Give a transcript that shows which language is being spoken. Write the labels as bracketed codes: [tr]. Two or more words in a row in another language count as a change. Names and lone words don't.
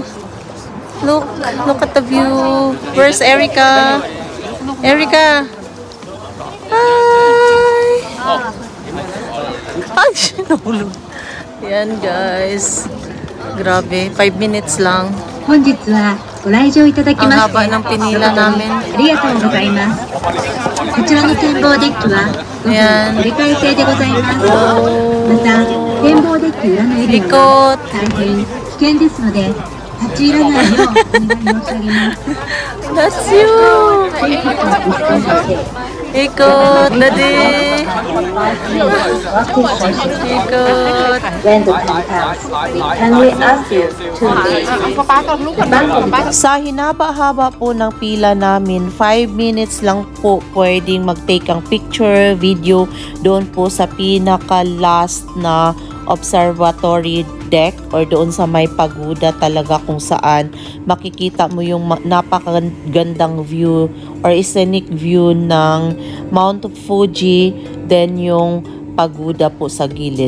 [en] Look at the view. Where's Erica? Erica. Hi. [tl] Ay, nahulog. Yan guys. Grabe, 5 minutes lang. [ja] 本日はご来場いただき [tl] Ang [ja] まして [tl] haba ng pinila namin. [ja] ありがとうございます。こちらの展望デッキは5分乗り換え制でございます。また展望デッキ裏のエリアは [tl] Likot. [ja] 大変危険ですので立ち入らないようお願い申し上げます。 [en] That's you. [ja] 本日はご視聴まして [tl] Ikot, daddy. Ikot. [en] When the time comes, can we ask you to leave? [tl] Sa hinaba-haba po ng pila namin, 5 minutes lang po pwedeng mag-take ang picture, video doon po sa pinaka-last na [en] observatory deck or [tl] doon sa may pagoda talaga kung saan makikita mo yung napakagandang [en] view or scenic view [tl] ng Mount Fuji, then yung pagoda po sa gilid.